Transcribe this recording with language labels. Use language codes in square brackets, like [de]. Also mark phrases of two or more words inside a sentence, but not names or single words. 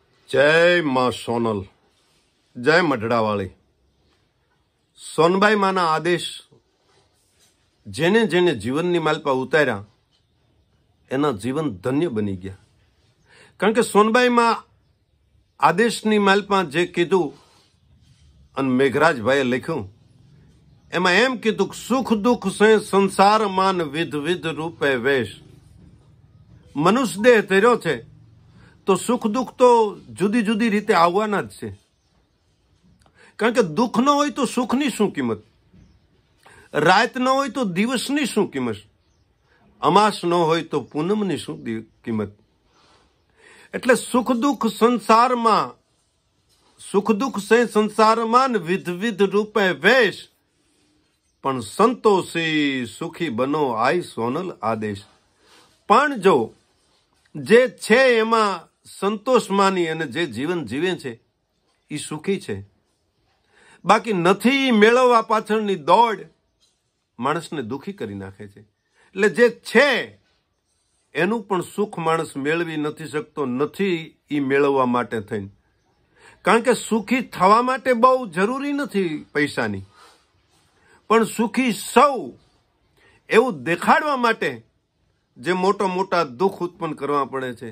[gu] જય માં સોનલ, જય મઢડાવાળી। સોનબાઈ માના આદેશ જેને જેને જીવનની માલપા ઉતાર્યા એના જીવન ધન્ય બની ગયા। કારણ કે સોનબાઈ માં આદેશની માલપા જે કીધું અને મેઘરાજ ભાઈ લખ્યું એમાં એમ કીધું સુખ દુખ સે સંસાર માન વિધ વિધ રૂપે વેશ। મનુષ્ય દેહ તેર્યો છે તો સુખ દુખ તો જુદી જુદી રીતે આવવાના જ છે। કારણ કે દુખ ન હોય તો સુખની શું કિંમત, રાત ન હોય તો દિવસની શું કિંમત, અમાસ ન હોય તો પૂનમની શું કિંમત। એટલે સુખ દુખ સંસાર મેં સુખ દુખ સે સંસાર માન વિધ વિધ રૂપે વેશ, પણ સંતોષી સુખી બનો આઈ સોનલ આદેશ। પણ જો જે છે એમાં સંતોષ માની અને જે જીવન જીવે છે ઈ સુખી છે। બાકી નથી મેળવવા પાછળની દોડ માણસને દુખી કરી નાખે છે। એટલે જે છે એનું પણ સુખ માણસ મેળવી નથી શકતો, નથી ઈ મેળવવા માટે થઈને। કારણ કે સુખી થવા માટે બહુ જરૂરી નથી પૈસાની, પણ સુખી સૌ એવું દેખાડવા માટે જે મોટા મોટા દુઃખ ઉત્પન્ન કરવા પડે છે।